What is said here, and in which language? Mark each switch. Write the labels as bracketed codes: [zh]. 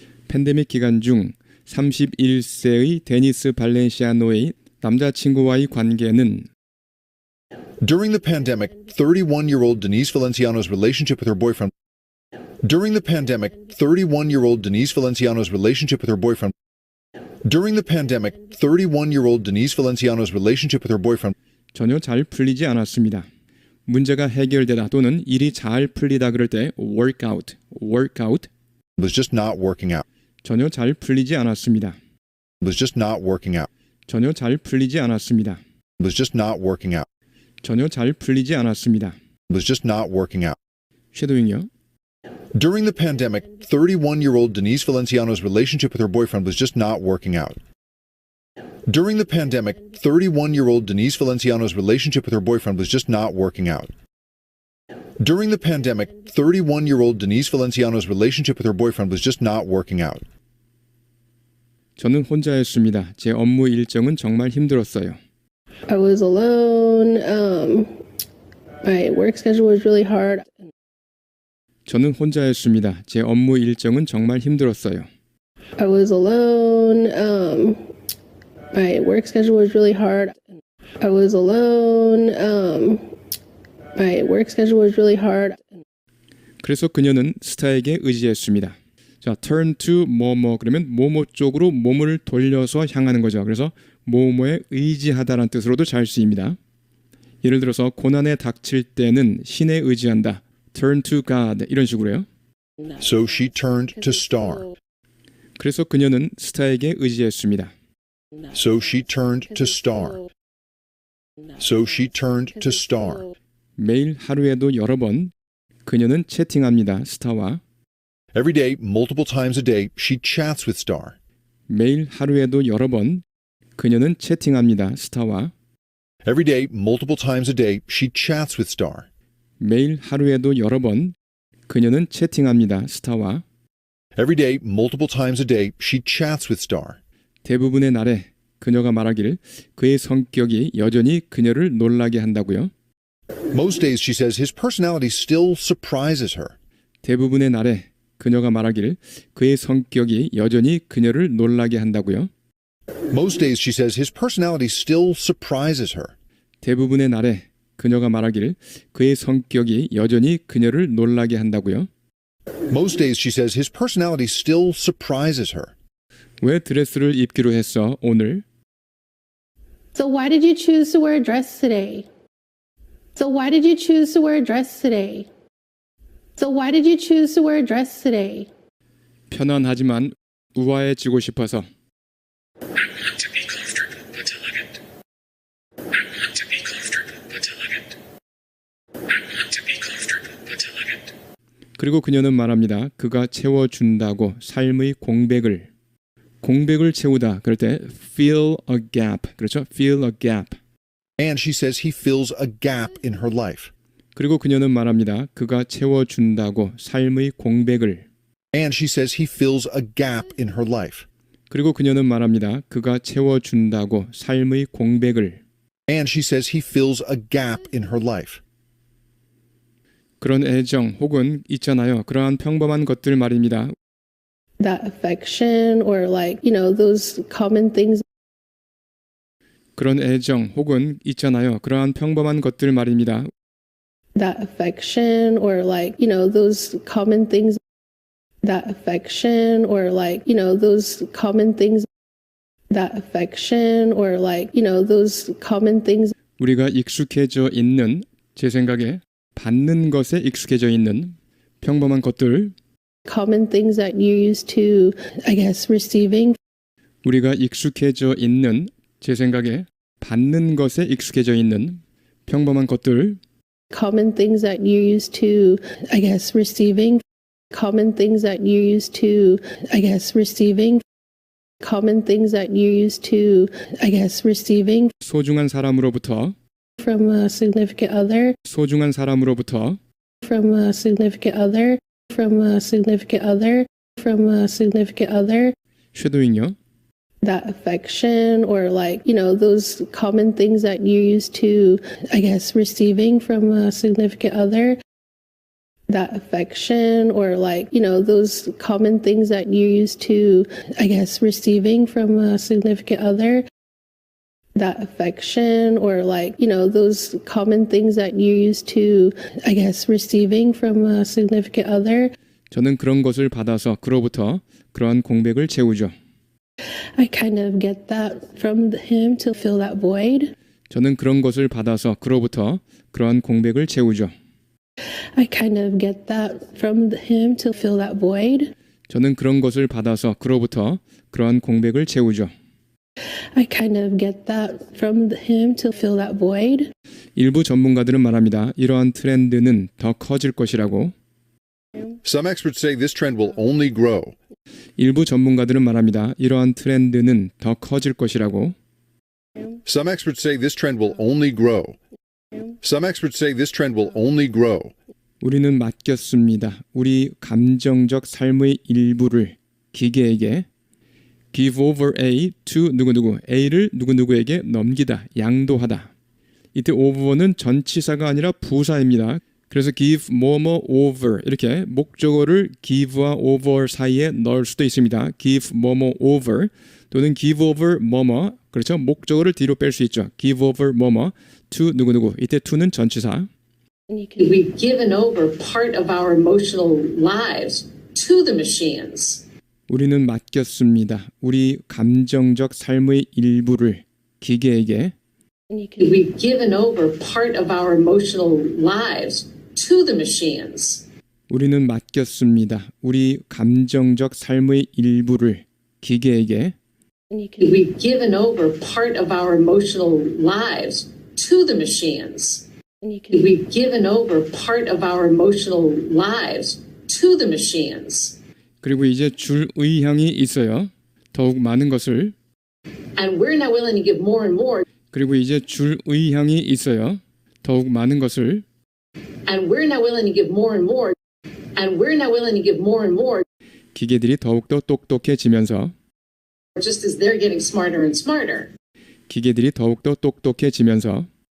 [ko] 팬데믹 기간 중 31세의 데니스 발렌시아노의 남자친구와의 관계는 [en] During the pandemic, 31-year-old Denise Valenciano's relationship with her boyfriend During the pandemic, 31-year-old Denise Valenciano's relationship with her boyfriend During the pandemic, 31-year-old Denise Valenciano's relationship with her boyfriend [ko] 전혀 잘 풀리지 않았습니다. 문제가 해결되다 또는 일이 잘 풀리다 그럴 때 [en] work out was just not working out. [ko] 전혀 잘 풀리지 않았습니다. [en] Was just not working out. [ko] 전혀 잘 풀리지 않았습니다. [en] Was just not working out. [ko] 전혀 잘 풀리지 않았습니다. [en] Was just not working out. [ko] 쉐도잉요. [en] During the pandemic, 31-year-old Denise Valenciano's relationship with her boyfriend was just not working out. During the pandemic, 31-year-old Denise Valenciano's relationship with her boyfriend was just not working out. During the pandemic, 31-year-old Denise Valenciano's relationship with her boyfriend was just not working out. [ko] 저는 혼자였습니다. 제 업무 일정은 정말 힘들었어요. [en] I was alone. My work schedule was really hard. 저는 혼자였습니다. 제 업무 일정은 정말 힘들었어요. I was alone. My work schedule was really hard. I was alone. My work schedule was really hard. [ko] 그래서 그녀는 스타에게 의지했습니다. 자, [en] turn to [ko] 뭐뭐 그러면 뭐뭐 쪽으로 몸을 돌려서 향하는 거죠. 그래서 뭐뭐에 의지하다라는 뜻으로도 잘 쓰입니다. 예를 들어서 고난에 닥칠 때는 신에 의지한다. [en] turn to God [ko] 이런 식으로요. [en] So she turned to Star. [ko] 그래서 그녀는 스타에게 의지했습니다. [en] So she turned to Star. So she turned to Star. [ko] 매일 하루에도 여러 번 그녀는 채팅합니다. 스타와. [en] Every day, multiple times a day, she chats with Star. [ko] 매일 하루에도 여러 번 그녀는 채팅합니다. 스타와. [en] Every day, multiple times a day, she chats with Star. [ko] 매일 하루에도 여러 번 그녀는 채팅합니다. 스타와. [en] Every day, multiple times a day, she chats with Star. [ko] 대부분의 날에 그녀가 말하길 그의 성격이 여전히 그녀를 놀라게 한다고요. [en] Most days, she says, his personality still surprises her. [ko] 대부분의 날에 그녀가 말하길 그의 성격이 여전히 그녀를 놀라게 한다고요. [en] Most days, she says, his personality still surprises her. [ko] 대부분의 날에 그녀가 말하길 그의 성격이 여전히 그녀를 놀라게 한다고요. [en] Most days, she says, his personality still surprises her. [ko] 왜 드레스를 입기로 했어, 오늘? [en] So why did you choose to wear a dress today? So why did you choose to wear a dress today? So why did you choose to wear a dress today? [ko] 편안하지만 우아해지고 싶어서. [en] I want to be comfortable but elegant. I want to be comfortable but elegant. I want to be comfortable but elegant. [ko] 그리고 그녀는 말합니다. 그가 채워준다고 삶의 공백을 채우다. 그럴 때 [en] fill a gap. [ko] 그렇죠? [en] fill a gap. And she says he fills a gap in her life. [ko] 그리고 그녀는 말합니다. 그가 채워준다고 삶의 공백을. [en] And she says he fills a gap in her life. [ko] 그리고 그녀는 말합니다. 그가 채워준다고 삶의 공백을. [en] And she says he fills a gap in her life. [ko] 그런 애정 혹은 있잖아요. 그러한 평범한 것들 말입니다. [en] That affection or like, those common things. [ko] 그런 애정 혹은 있잖아요. 그러한 평범한 것들 말입니다. [en] That affection or like, those common things. That affection or like, those common things. That affection or like, those common things. [ko] 우리가 익숙해져 있는 제 생각에 받는 것에 익숙해져 있는 평범한 것들. [en] Common things that you're used to, I guess, receiving. [ko] 우리가 익숙해져 있는 제 생각에 받는 것에 익숙해져 있는 평범한 것들. [en] Common things that you're used to, I guess, receiving. Common things that you're used to, I guess, receiving. Common things that you're used to, I guess, receiving. [ko] 소중한 사람으로부터. [en] From a significant other. [ko] 소중한 사람으로부터. [en] From a significant other. From a significant other. From a significant other. [ko] 쉐도잉요. [en] That affection or like, those common things that you're used to, I guess, receiving from a significant other. That affection or like, those common things that you're used to, I guess, receiving from a significant other. That affection or like, those common things that you're used to, I guess, receiving from a significant other. [ko] 저는 그런 것을 받아서 그로부터 그러한 공백을 채우죠. [en] I kind of get that from him to fill that void. [ko] 저는 그런 것을 받아서 그로부터 그러한 공백을 채우죠. [en] I kind of get that from him to fill that void. [ko] 저는 그런 것을 받아서 그로부터 그러한 공백을 채우죠. [en] I kind of get that from him to fill that void. [ko] 일부 전문가들은 말합니다. 이러한 트렌드는 더 커질 것이라고. [en] Some experts say this trend will only grow. [ko] 일부 전문가들은 말합니다. 이러한 트렌드는 더 커질 것이라고. [en] Some experts say this trend will only grow. Some experts say this trend will only grow. [ko] 우리는 맡겼습니다. 우리 감정적 삶의 일부를 기계에게 [en] give over A to [ko] 누구누구, A를 누구누구에게 넘기다, 양도하다. 이때 over는 전치사가 아니라 부사입니다. 그래서 give 뭐뭐 over 이렇게 목적어를 give와 over 사이에 넣을 수도 있습니다. give 뭐뭐 over 또는 [en] give over [ko] 뭐뭐 그렇죠. 목적어를 뒤로 뺄 수 있죠. [en] give over [ko] 뭐뭐 to 누구누구 이때 to는 전치사. [en] We've given over part of our emotional lives to the machines. [ko] 우리는 맡겼습니다. 우리 감정적 삶의 일부를 기계에게. [en] We've given over part of our emotional lives to the machines. [ko] 우리는 맡겼습니다. 우리 감정적 삶의 일부를 기계에게. [en] We've given over part of our emotional lives to the machines. And you can We've given over part of our emotional lives to the machines. [ko] 그리고 이제 줄 의향이 있어요. 더욱 많은 것을. [en] And we're now willing to give more and more. [ko] 그리고 이제 줄 의향이 있어요. 더욱 많은 것을. [en] And we're now willing to give more and more. And we're now willing to give more and more. [ko] 기계들이 더욱더 똑똑해지면서 [en] Just as they're getting smarter and smarter. [ko] 기계들이 더욱더 똑똑해지면서